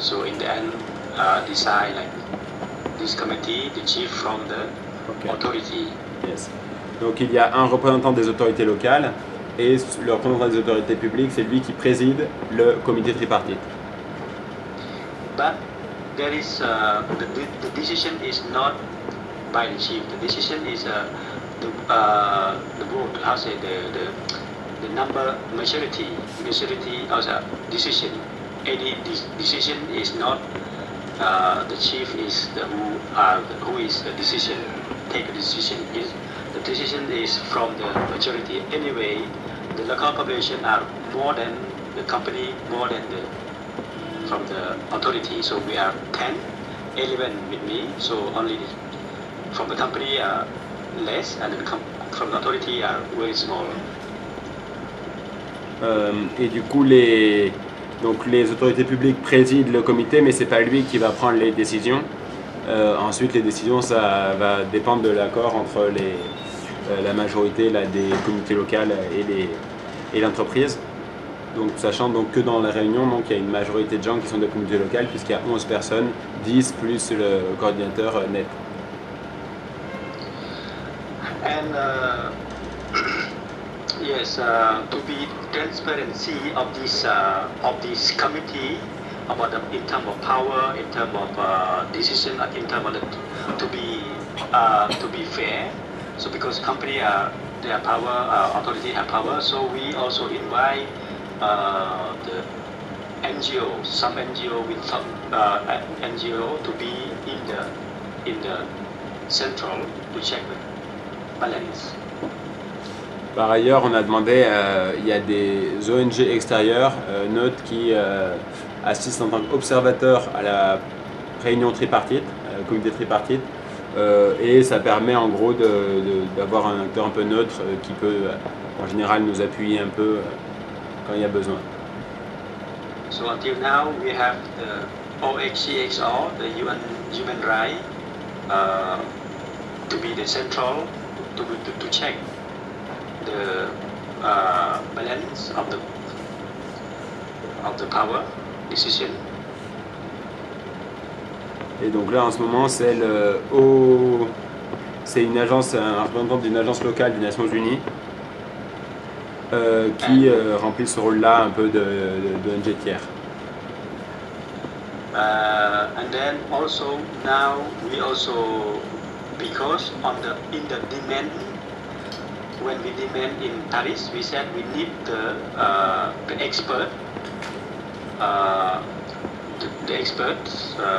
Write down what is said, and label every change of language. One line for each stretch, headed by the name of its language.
English: So in the end, decide this committee, the chief from the authority. Yes.
French: Donc il y a un représentant des autorités locales et le représentant des autorités publiques, c'est lui qui préside le comité tripartite.
English: But there is the decision is not by the chief. The decision is the vote. How say the number majority of the decision. Any decision is not the chief is who is the decision. Take a decision. The decision is from the majority. Anyway, the local population are more than the company, more than from the authority. So we are 10, 11 with me. So only from the company are less, and from the authority are very small.
French: Et du coup, les autorités publiques président le comité, mais c'est pas lui qui va prendre les décisions. Ensuite, les décisions, ça va dépendre de l'accord entre la majorité des communautés locales et l'entreprise. Donc, sachant donc que dans la réunion, donc, il y a une majorité de gens qui sont de communautés locales, puisqu'il y a 11 personnes, 10 plus le coordinateur net.
English: And yes, to be transparency of this committee about in terms of power, in terms of decision, in terms of to be fair. So because company their power, authority have power, so we also invite the NGO, some NGO with some NGO to be in the central to check the balance.
French: Par ailleurs, on a demandé, il y a des ONG extérieures, neutres, qui assistent en tant qu'observateurs à la réunion tripartite, à la comité tripartite, et ça permet en gros d'avoir un acteur un peu neutre qui peut en général nous appuyer un peu quand il y a besoin.
English: So until now we have the OHCHR, the UN Human Rights, to be the central to check the balance of the power decision.
French: Et donc là en ce moment c'est une agence, un représentant d'une agence locale des Nations Unies qui remplit ce rôle-là un peu de ONG tiers.
English: And then also now we also, because in the demand, when we demand in Paris, we said we need the expert, the experts.